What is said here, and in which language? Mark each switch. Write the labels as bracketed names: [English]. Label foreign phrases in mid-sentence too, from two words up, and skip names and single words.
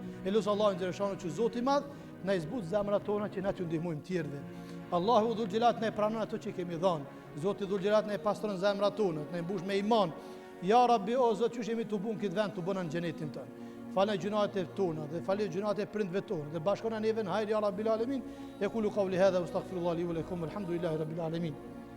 [Albanian] E lusë Allahun xheleshanu që Zoti i madh na i zbut zemrat tona që na t'ju ndihmojmë tjerëve. Allahu [Arabic] ذو الجلال [Albanian] na e pranon ato që kemi dhënë. Zoti [Arabic] ذو الجلال [Albanian] na e pastron zemrat tona, na e mbush me iman. [Arabic] يا رب, [Albanian] o Zot, që jemi të bun këtë vend, të bëna në xhenetin tonë. Falë gjunat e tona dhe falë gjunat e prindve tonë dhe bashkona neve në hajër [Arabic] يا رب العالمين. يقول قولي هذا وأستغفر الله لي ولكم الحمد لله رب العالمين.